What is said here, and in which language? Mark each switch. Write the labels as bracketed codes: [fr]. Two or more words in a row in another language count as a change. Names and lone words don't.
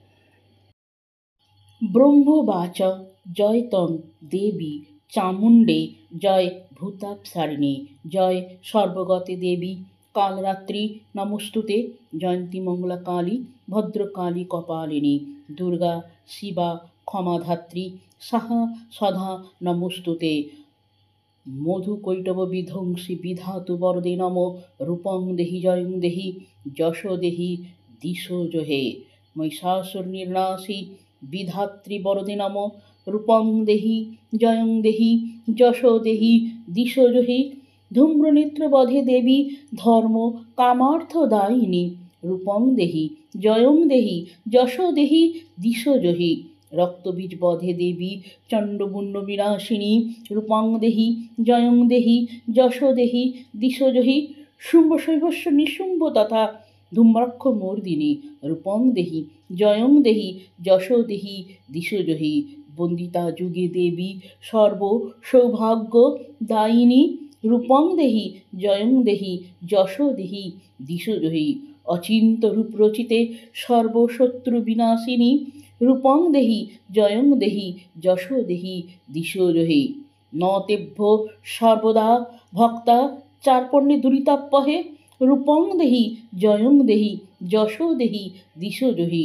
[sa] ব্রহ্মবাচ জয় তং দেবী চামুণ্ডে জয় ভূতাপসারিণী জয় সর্বগতে দেবী কালরাত্রি নমস্তুতে জয়ন্তী মঙ্গলা কালী ভদ্রকালী কপালিনী দুর্গা শিবা ক্ষমাধাত্রী সাহা সদা নমস্তুতে মধুকৈটব বিধ্বংসী বিধাতু বরদে নম রূপং দেহি জয়ং দেহি যশো দেহি দিশো জহে মহিষাসুর নির্নাশী বিধাত্রী বরদে নম রূপং দেহি জয়ং দেহি যশো দেহি দিশো জহি ধূম্রনেত্রবধে দেবী ধর্ম কামার্থদায়িনী রূপং দেহি জয়ং দেহি যশো দেহি দিশো জহি রক্তবীজ বধে দেবী চণ্ডমুণ্ড বিনাশিনী রূপং দেহি জয়ং দেহি যশো দেহি দিশো জহি শুম্ভশৈবস্য নিশুম্ভ তথা ধূম্রাক্ষ মর্দিনী রূপং দেহি জয়ং দেহি যশো দেহি দিশো জহি বন্দিতা যুগে দেবী সর্ব সৌভাগ্য দায়িনী রূপং দেহি জয়ং দেহি যশো দেহি দিশো জহি অচিন্ত রূপ রচিতে সর্বশত্রু বিনাশিনী রূপং দেহি জয়ং দেহি যশো দেহি দিশো জহি নতেভ্য সর্বদা ভক্তা চারপণ্যে দুরিতাপহে রূপং দেহি জয়ং দেহি যশো দেহি দিশো জহি